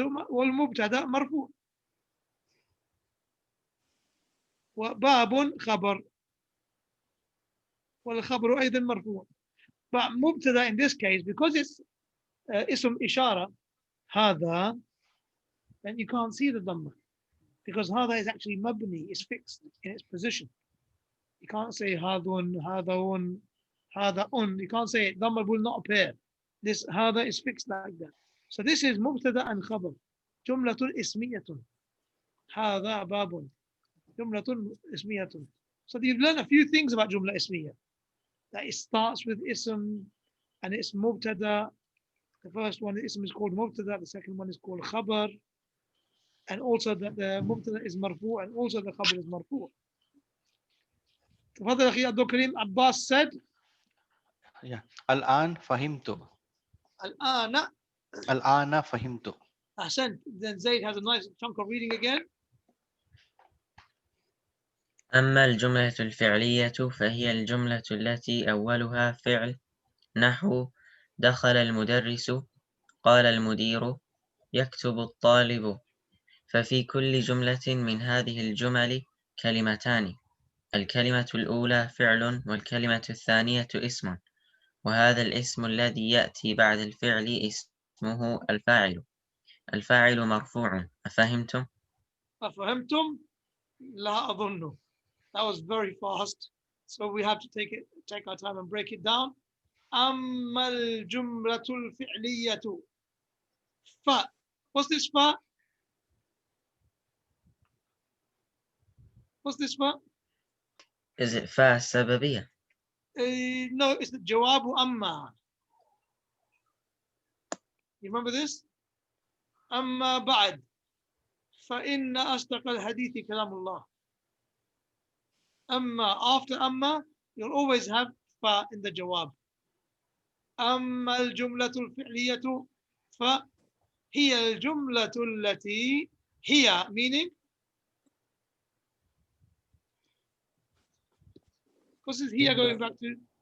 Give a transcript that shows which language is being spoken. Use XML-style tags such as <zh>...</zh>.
<ar>والمبتدأ مرفوع. وباب خبر والخبر أيضا مرفوع.</ar> <en>But مبتدا in this case, because it's اسم إشارة هذا, then you can't see the dhamma, because هذا is actually mabni, it's fixed in its position. You can't say هذون, هذون, هذاون. You can't say it. Dhamma will not appear. This هذا is fixed like that. So this is مبتدا and خبر.</en> <ar>جملة اسمية. هذا باب. جملة اسمية.</ar> <en>So you've learned a few things about جملة اسمية. That it starts with ism and it's mubtada. The first one, the ism is called mubtada. The second one is called khabar. And also that the mubtada is marfu and also the khabar is marfu.</en> <ar>تفضل أخي عبد الكريم.</ar> <en>Abbas said,</en> <ar>Yeah. الآن فهمت. الآن. الآن فهمت. Ahsan.</ar> <en>Then Zayd has a nice chunk of reading again.</en> <ar>أما الجملة الفعلية فهي الجملة التي أولها فعل، نحو دخل المدرس، قال المدير، يكتب الطالب. ففي كل جملة من هذه الجمل كلمتان، الكلمة الأولى فعل والكلمة الثانية اسم، وهذا الاسم الذي يأتي بعد الفعل اسمه الفاعل. الفاعل مرفوع. أفهمتم؟ أفهمتم؟ لا أظن.</ar> <en>That was very fast. So we have to take our time and break it down.</en> <ar>أما الجملة الفعلية. ف.</ar> <en>What's this fa? What's this fa? Is it فاء السببية؟ No, it's the جواب أما. You remember this?</en> <ar>أما بعد فإن أصدق الحديث كلام الله.</ar> <en>أما, after أما, you'll always have fa in the جواب.</en> <ar>أما الجملة الفعلية فهي الجملة التي هي,</ar> <en>meaning, because it's here going back to</en>